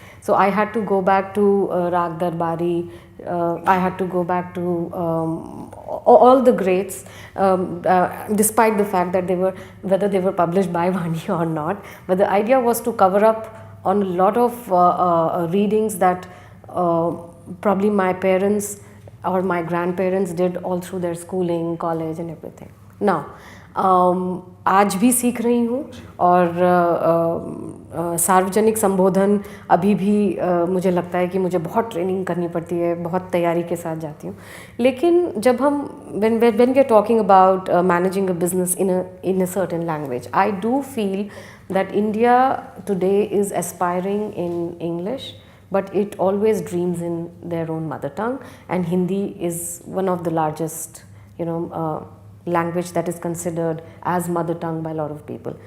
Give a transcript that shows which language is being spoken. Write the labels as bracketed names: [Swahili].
[English] So I had to go back to Rag Darbari, I had to go back to all the greats, despite the fact that whether they were published by Vani or not. But the idea was to cover up on a lot of readings that probably my parents or my grandparents did all through their schooling, college and everything. [Hindi] Now, आज भी सीख रही हूँ, और सार्वजनिक संबोधन अभी भी मुझे लगता है कि मुझे बहुत ट्रेनिंग करनी पड़ती है, बहुत तैयारी के साथ जाती हूँ. लेकिन जब हम [English] when we are talking about managing a business in a certain language, I do feel that India today is aspiring in English, but it always dreams in their own mother tongue, and Hindi is one of the largest, language that is considered as mother tongue by a lot of people.